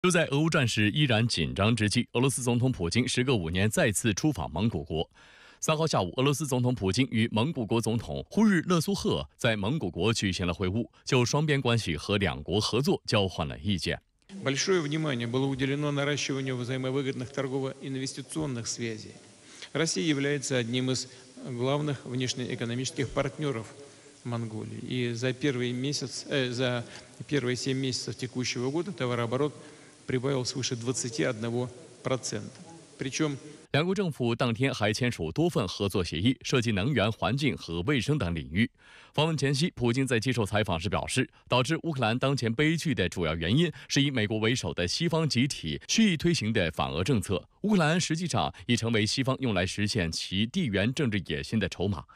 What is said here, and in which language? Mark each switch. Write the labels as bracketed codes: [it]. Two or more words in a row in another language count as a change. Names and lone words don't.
[zh] 就在俄乌战事依然紧张之际，俄罗斯总统普京时隔5年再次出访蒙古国。3号下午，俄罗斯总统普京与蒙古国总统呼日勒苏赫在蒙古国举行了会晤，就双边关系和两国合作交换了意见。 [ru] Большое внимание было уделено наращиванию взаимовыгодных торгово-инвестиционных связей. Россия является одним из главных внешнеэкономических партнеров Монголии. И за первые 7 месяцев текущего года товарооборот прибавил свыше 21%. Причем [zh] 两国政府当天还签署多份合作协议，涉及能源、环境和卫生等领域。访问前夕，普京在接受采访时表示，导致乌克兰当前悲剧的主要原因是以美国为首的西方集体蓄意推行的反俄政策。乌克兰实际上已成为西方用来实现其地缘政治野心的筹码。